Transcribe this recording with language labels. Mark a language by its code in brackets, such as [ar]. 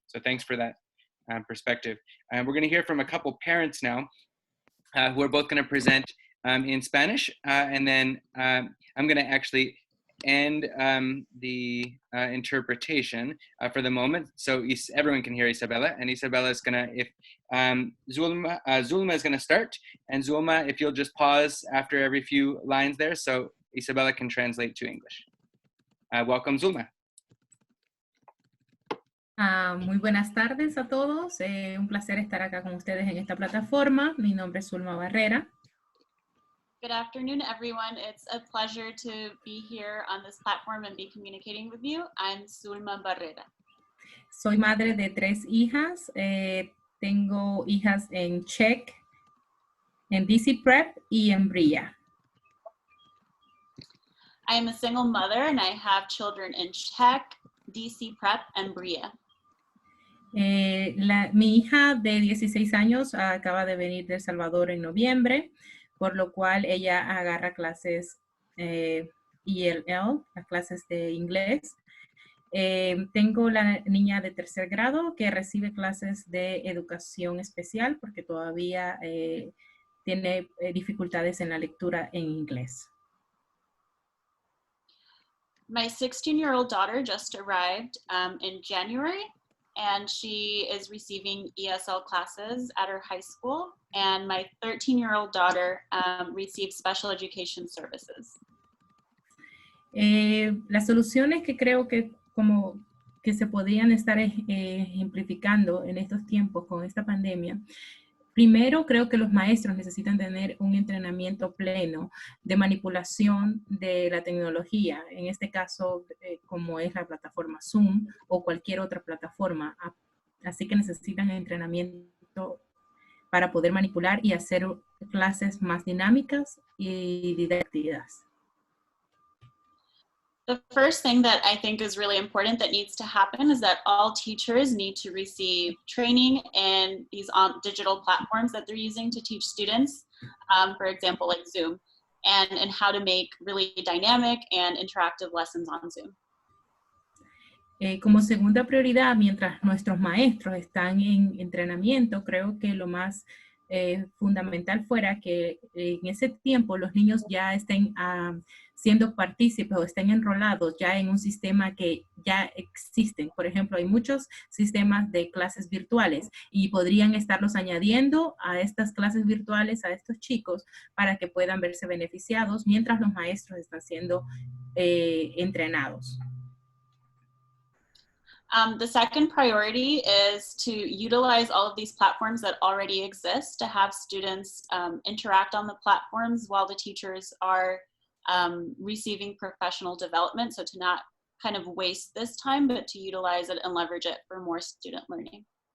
[en] So thanks for that perspective. We're going to hear from a couple parents now who are both going to present in Spanish, and then I'm going to actually end the interpretation for the moment, so everyone can hear Isabella. And Isabella is going to, if Zulma is going to start, and Zulma, if you'll just pause after every few lines there, so Isabella can translate to English. Welcome, Zulma. [es] Muy buenas tardes a todos. Un placer estar acá con ustedes en esta plataforma. Mi nombre es Zulma Barrera. [en] Good afternoon, everyone. It's a pleasure to be here on this platform and be communicating with you. I'm Zulma Barrera. [es] Soy madre de 3 hijas. Tengo hijas en Czech, en DC Prep y en Bria. [en] I am a single mother and I have children in Czech, DC Prep, and Bria. [es] Mi hija de 16 años acaba de venir de El Salvador en noviembre, por lo cual ella agarra clases ELL, las clases de inglés. Tengo la niña de 3er grado que recibe clases de educación especial porque todavía tiene dificultades en la lectura en inglés. [en] My 16-year-old daughter just arrived in January, and she is receiving ESL classes at her high school. And my 13-year-old daughter receives special education services. [es] Las soluciones que creo que como que se podrían estar ejemplificando en estos tiempos con esta pandemia. Primero, creo que los maestros necesitan tener un entrenamiento pleno de manipulación de la tecnología, en este caso, como es la plataforma Zoom o cualquier otra plataforma. Así que necesitan entrenamiento para poder manipular y hacer clases más dinámicas y didácticas. [en] The first thing that I think is really important that needs to happen is that all teachers need to receive training in these digital platforms that they're using to teach students, for example, like Zoom, and how to make really dynamic and interactive lessons on Zoom. [es] Como segunda prioridad, mientras nuestros maestros están en entrenamiento, creo que lo más fundamental fuera que en ese tiempo los niños ya estén siendo partícipes o estén enrolados ya en un sistema que ya existen. Por ejemplo, hay muchos sistemas de clases virtuales y podrían estarlos añadiendo a estas clases virtuales a estos chicos para que puedan verse beneficiados mientras los maestros están siendo entrenados. [en] The second priority is to utilize all of these platforms that already exist to have students interact on the platforms while the teachers are receiving professional development. So to not kind of waste this time, but to utilize it and leverage it for more student learning.